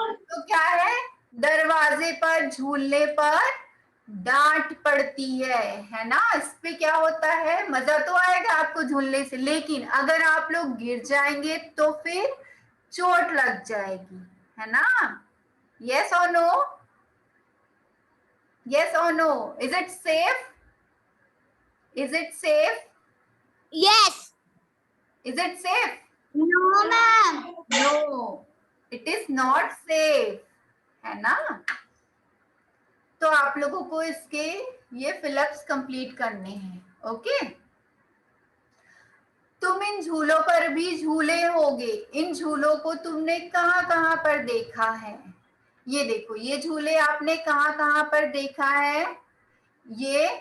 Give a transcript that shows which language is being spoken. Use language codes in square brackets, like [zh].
[hi] तो क्या है, दरवाजे पर झूलने पर डांट पड़ती है ना। इस पे क्या होता है, मजा तो आएगा आपको झूलने से, लेकिन अगर आप लोग गिर जाएंगे तो फिर चोट लग जाएगी, है ना। [en] Yes और no, yes or no, is it safe, is it safe, yes. is it safe? No ma'am. No, it is not safe, [hi] है ना। तो आप लोगों को इसके ये फिलअप्स कंप्लीट करने हैं, ओके। तुम इन झूलों पर भी झूले होगे, इन झूलों को तुमने कहाँ कहाँ पर देखा है, ये देखो, ये झूले आपने कहाँ कहाँ पर देखा है, ये